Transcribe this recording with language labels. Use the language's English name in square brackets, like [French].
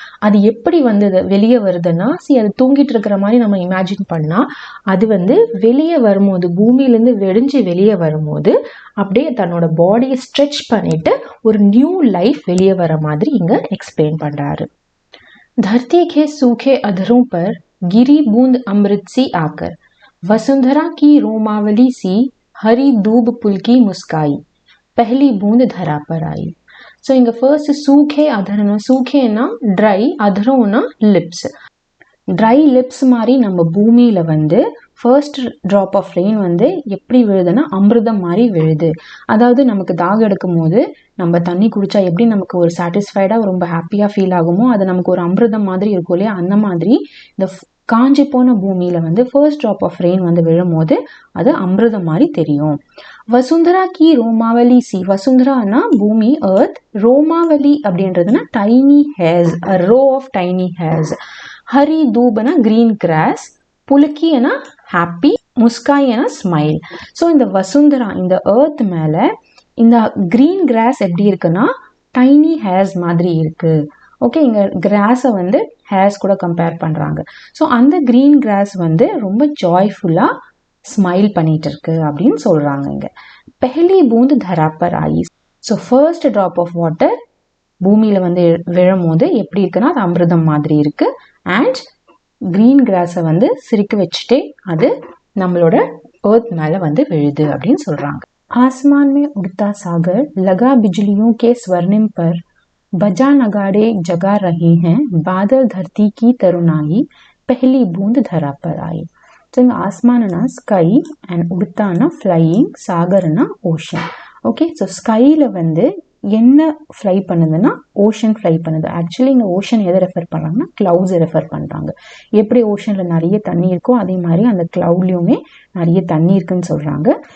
[Tamil] அது எப்படி வந்து வெளியே வருதுன்னா, அது தூங்கிட்டு இருக்கிற மாதிரி நம்ம இமேஜின் பண்ணா, அது வந்து வெளியே வரும்போது, பூமியிலேருந்து வெடிஞ்சு வெளியே வரும்போது அப்படியே தன்னோட பாடியை ஸ்ட்ரெச் பண்ணிட்டு ஒரு நியூ லைஃப் வெளியே வர மாதிரி இங்க எக்ஸ்பிளைன் பண்றாரு. [Hindi] धरती के सूखे अधरों पर गिरी बूंद अमृत सी आकर, वसुंधरा की रोमावली सी, हरी दूब पुल की मुस्काई, पहली बूंद धरा पर आई. [Tamil] ஸோ இங்க first சூகே அதரனா, சூகேனா try, அதரோனா lips. Try lips மாதிரி நம்ம பூமியில வந்து ஃபர்ஸ்ட் ட்ராப் ஆஃப் ரெயின் வந்து எப்படி விழுதுன்னா அமிர்தம் மாதிரி விழுது. அதாவது நமக்கு தாகம் எடுக்கும் போது நம்ம தண்ணி குடிச்சா எப்படி நமக்கு ஒரு சாட்டிஸ்ஃபைடா ரொம்ப ஹாப்பியா ஃபீல் ஆகுமோ, அது நமக்கு ஒரு அமிர்தம் மாதிரி இருக்கும் இல்லையா, அந்த மாதிரி இந்த காஞ்சி போன பூமியில வந்து ஃபர்ஸ்ட் ட்ராப் ஆஃப் ரெயின் வந்து விழும் போது அது அமிர்தம் மாதிரி தெரியும். வசுந்தரா கி ரோமாவலி சி. வசுந்தரானா பூமி, earth. ரோமாவலி அப்படின்றதுனா tiny hairs, [English] a row of tiny hairs. [Tamil] Hari தூபனா green cross, புலுக்கினா happy, முஸ்காயினா smile. So இந்த வசுந்தரா, இந்த எர்த் மேல இந்த கிரீன் கிராஸ் எப்படி இருக்குன்னா டைனி ஹேர்ஸ் மாதிரி இருக்கு. ஓகே, இங்க கிராஸை வந்து ஹேர்ஸ் கூட கம்பேர் பண்றாங்க. ஸோ அந்த கிரீன் கிராஸ் வந்து ரொம்ப ஜாய்ஃபுல்லா ஸ்மைல் பண்ணிட்டு இருக்கு அப்படின்னு சொல்றாங்க இங்க. பெஹலி பூந்து தராப்பர் ஆயி. So first drop of water பூமியில வந்து விழும் போது எப்படி இருக்குன்னா அது அமிர்தம் மாதிரி இருக்கு. அண்ட் கிரீன் கிராஸை வந்து சிரிக்க வச்சுட்டே அது நம்மளோட எர்த் மேல வந்து விழுது அப்படின்னு சொல்றாங்க. [Hindi] आसमान में उड़ता सागर लगा बिजलियों के स्वर्णिम पर, बजा नगाड़े जगा रहे हैं, बादल धरती की तरुणाई, पहली बूंद धरा पर आई. [Tamil] ஸோ இங்க ஆஸ்மானா sky and உடுத்தானா flying, சாகர்னா ocean. Okay, so ஸ்கைல வந்து என்ன ஃப்ளை பண்ணுதுன்னா ஓஷன் ஃப்ளை பண்ணுது. ஆக்சுவலி இந்த ஓஷன் எதை ரெஃபர் பண்ணுறாங்கன்னா கிளவுட்ஸை ரெஃபர் பண்ணுறாங்க. எப்படி ஓஷனில் நிறைய தண்ணி இருக்கோ அதே மாதிரி அந்த கிளவுட்லேயுமே நிறைய தண்ணி இருக்குன்னு சொல்கிறாங்க.